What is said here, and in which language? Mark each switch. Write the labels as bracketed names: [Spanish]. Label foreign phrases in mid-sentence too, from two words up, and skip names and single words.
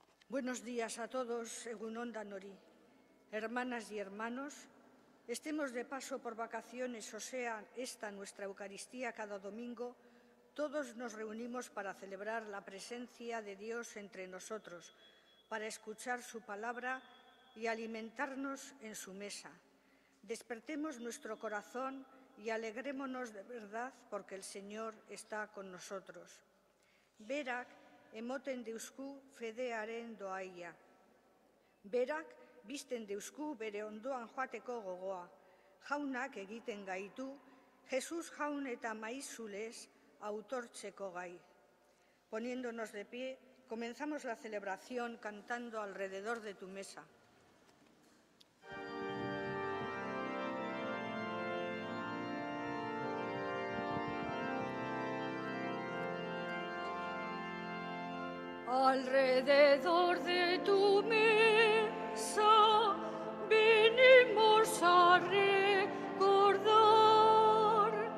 [Spanish] Buenos días a todos, [Basque] Egun on danori. [Spanish] Hermanas y hermanos, estemos de paso por vacaciones o sea esta nuestra Eucaristía cada domingo, todos nos reunimos para celebrar la presencia de Dios entre nosotros, para escuchar su palabra y alimentarnos en su mesa. Despertemos nuestro corazón y alegrémonos de verdad porque el Señor está con nosotros. [Basque] Berak emoten deusku fedearen doaia. Berak bizten deusku bere ondoan joateko gogoa. Jaunak egiten gaitu, Jesus jaun eta maizulez autortzeko gai. [Spanish] Poniéndonos de pie, comenzamos la celebración cantando alrededor de tu mesa. Alrededor de tu mesa venimos a recordar.